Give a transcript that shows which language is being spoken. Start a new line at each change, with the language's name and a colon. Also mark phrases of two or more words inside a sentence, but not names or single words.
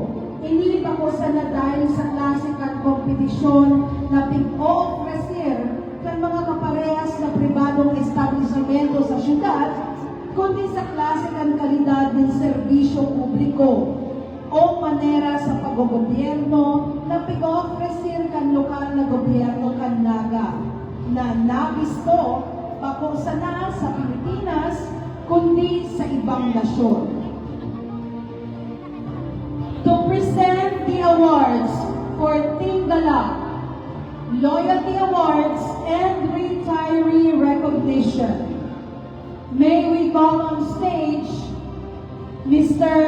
Bikol: Ini bako sa na dahil sa klase kan kompetisyon na pig-o-ofrecer kan mga kaparehas na pribadong establishmento sa syudad, kundi sa klase kan kalidad ng serbisyo publiko o manera sa paggogobyerno na pig-o-ofrecer kan lokal na gobyerno kan Naga na nabisto bako sa na sa Pilipinas kundi sa ibang nasyon.
English: To present the awards for Tingala, Loyalty Awards, and Retiree Recognition, may we call on stage Mr.